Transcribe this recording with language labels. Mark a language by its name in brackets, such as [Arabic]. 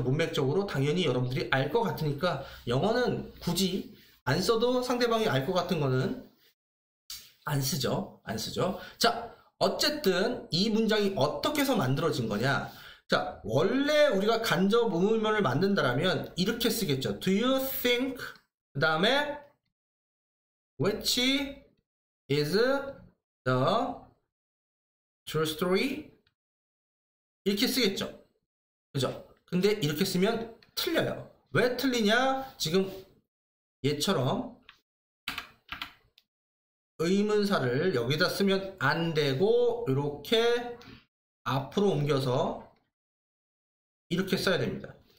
[Korean] 문맥적으로 당연히 여러분들이 알 것 같으니까 영어는 굳이 안 써도 상대방이 알 것 같은 거는 안 쓰죠. 안 쓰죠. 자, 어쨌든 이 문장이 어떻게 해서 만들어진 거냐. 자, 원래 우리가 간접 의문문을 만든다라면 이렇게 쓰겠죠. [English] Do you think [Korean] 그 다음에 [English] which is the true story? [Korean] 이렇게 쓰겠죠. 그죠? 근데 이렇게 쓰면 틀려요. 왜 틀리냐? 지금 얘처럼 의문사를 여기다 쓰면 안 되고 이렇게 앞으로 옮겨서 이렇게 써야 됩니다.